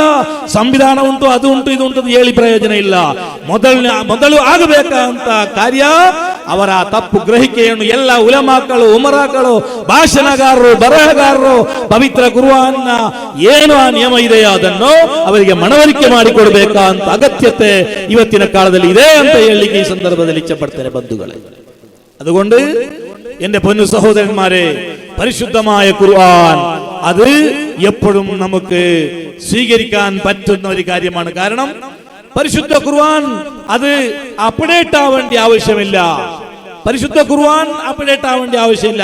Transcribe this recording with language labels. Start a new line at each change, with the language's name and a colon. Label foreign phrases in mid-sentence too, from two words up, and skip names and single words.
Kannada: ಸಂವಿಧಾನ ಉಂಟು, ಅದು ಉಂಟು, ಇದು ಉಂಟು ಹೇಳಿ ಪ್ರಯೋಜನ ಇಲ್ಲ. ಮೊದಲು ಆಗಬೇಕಂತ ಕಾರ್ಯ ಅವರ ತಪ್ಪು ಗ್ರಹಿಕೆಯನ್ನು ಎಲ್ಲ ಉಲಮಾಗಳು, ಉಮರಾಗಳು, ಭಾಷಣಗಾರರು, ಬರಹಗಾರರು ಪವಿತ್ರ ಕುರ್ಆನ್ನ ಏನು ಆ ನಿಯಮ ಇದೆಯೋ ಅದನ್ನು ಅವರಿಗೆ ಮನವರಿಕೆ ಮಾಡಿಕೊಡ್ಬೇಕಾ ಅಂತ ಅಗತ್ಯತೆ ಇವತ್ತಿನ ಕಾಲದಲ್ಲಿ ಇದೆ ಅಂತ ಹೇಳಲಿಕ್ಕೆ ಈ ಸಂದರ್ಭದಲ್ಲಿ ಇಚ್ಛೆ ಪಡ್ತೇನೆ ಬಂಧುಗಳೇ.
Malayalam: അതുകൊണ്ട് എന്റെ പൊന്നു സഹോദരന്മാരെ, പരിശുദ്ധമായ ഖുർആൻ അത് എപ്പോഴും നമുക്ക് സ്വീകരിക്കാൻ പറ്റുന്ന ഒരു കാര്യമാണ്. കാരണം പരിശുദ്ധ ഖുർആൻ അത് അപ്ഡേറ്റ് ആവേണ്ട ആവശ്യമില്ല. പരിശുദ്ധ ഖുർആൻ അപ്ഡേറ്റ് ആവേണ്ട ആവശ്യമില്ല.